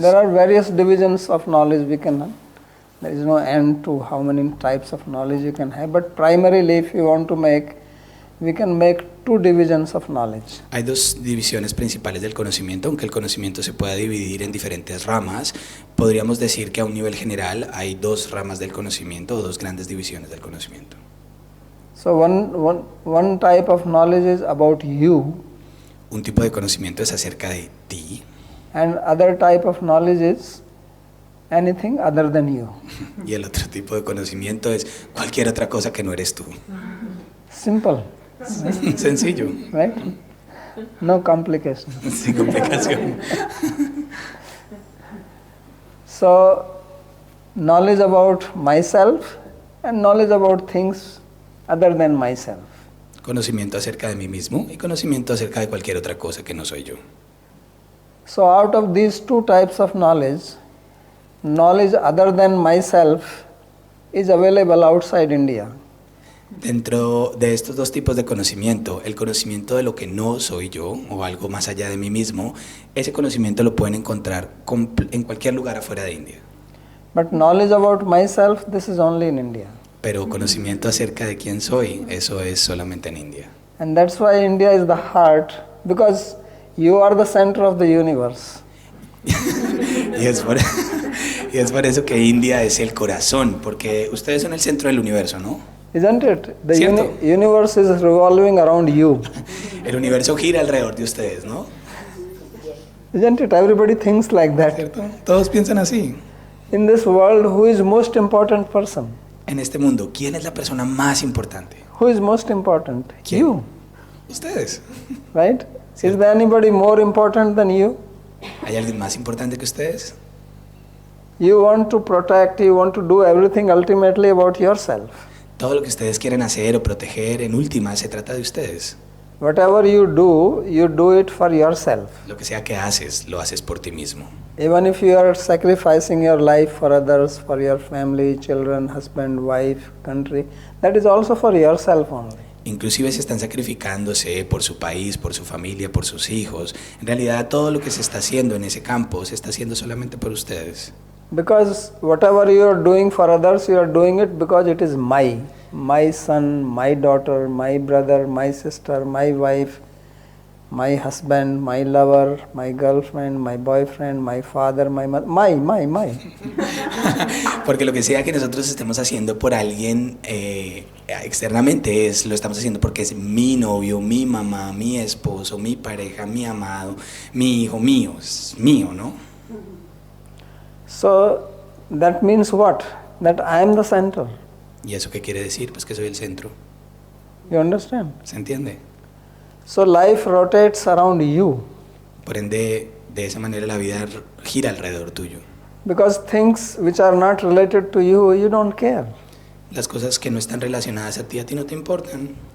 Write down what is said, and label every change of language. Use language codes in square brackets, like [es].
[en] There are various divisions of knowledge there is no end to how many types of knowledge you can have, but primarily if you want to we can make two divisions of knowledge. [es] Hay dos divisiones principales del conocimiento, aunque el conocimiento se pueda dividir en diferentes ramas. Podríamos decir que a un nivel general hay dos ramas del conocimiento o dos grandes divisiones del conocimiento. [en] So one type of knowledge is about you. [es] Un tipo de conocimiento es acerca de ti. [en] And other type of knowledge is anything other than you. [es] Y el otro tipo de conocimiento es cualquier otra cosa que no eres tú. [en] Simple. [es] Sencillo. [en] Right? No complication. [es] Sin complicación. [en] So, knowledge about myself and knowledge about things other than myself. [es] Conocimiento acerca de mí mismo y conocimiento acerca de cualquier otra cosa que no soy yo. [en] So, out of these two types of knowledge other than myself is available outside India. [es] Dentro de estos dos tipos de conocimiento, el conocimiento de lo que no soy yo o algo más allá de mí mismo, ese conocimiento lo pueden encontrar en cualquier lugar afuera de India. [en] But knowledge about myself, this is only in India. [es] Pero conocimiento acerca de quién soy, eso es solamente en India. [en] And that's why India is the heart, because you are the center of the universe. [es] y es por eso que India es el corazón, porque ustedes son el centro del universo, ¿no? [en] Isn't it? The [es] Cierto. [en] universe is revolving around you. [es] El universo gira alrededor de ustedes, ¿no? [en] Isn't it? Everybody thinks like that. [es] ¿Cierto? Todos piensan así. [en] In this world, who is most important person? [es] En este mundo, ¿quién es la persona más importante? [en] Who is most important? [es] ¿Quién? [en] You, [es] Ustedes. [en] right? Is there anybody more important than you? [es] ¿Hay alguien más importante que ustedes? [en] You want to protect, you want to do everything ultimately about yourself. [es] Todo lo que ustedes quieren hacer o proteger, en última, se trata de ustedes. [en] Whatever you do it for yourself. [es] Lo que sea que haces, lo haces por ti mismo. [en] Even if you are sacrificing your life for others, for your family, children, husband, wife, country, that is also for yourself only. [es] Inclusive se están sacrificándose por su país, por su familia, por sus hijos. En realidad, todo lo que se está haciendo en ese campo se está haciendo solamente por ustedes. [en] Because whatever you are doing for others, you are doing it because it is my son, my daughter, my brother, my sister, my wife, my husband, my lover, my girlfriend, my boyfriend, my father, my mother, my. [es] Porque lo que sea que nosotros estemos haciendo por alguien externamente lo estamos haciendo porque es mi novio, mi mamá, mi esposo, mi pareja, mi amado, mi hijo, mío, es mío, ¿no? [en] So that means what? That I am the center. [es] ¿Y eso qué quiere decir? Pues que soy el centro. [en] You understand? [es] ¿Se entiende? [en] So life rotates around you. [es] Por ende, de esa manera la vida gira alrededor tuyo. [en] Because things which are not related to you, you don't care. [es] Las cosas que no están relacionadas a ti no te importan.